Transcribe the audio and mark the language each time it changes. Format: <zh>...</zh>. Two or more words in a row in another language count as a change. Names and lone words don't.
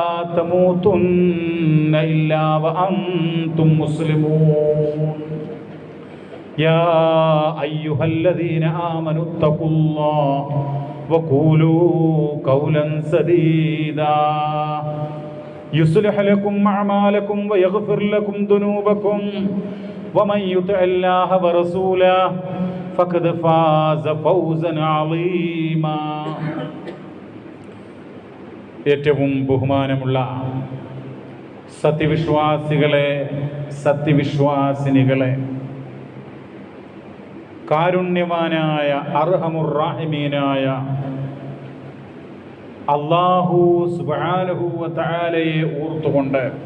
<ar>تموتن إلا وأنتم مسلمون يا أيها الذين آمنوا اتقوا الله وقولوا قولا سديدا يصلح لكم أعمالكم ويغفر لكم ذنوبكم ومن يطع الله ورسوله فقد فاز فوزا عظيما.</ar> <ml>ഏറ്റവും ബഹുമാനമുള്ള സത്യവിശ്വാസികളെ, സത്യവിശ്വാസിനികളെ, കാരുണ്യവാനായ</ml> <ar>أرحم الراحمين الله سبحانه وتعالى</ar> <ml>ഓർത്തുകൊണ്ട്</ml>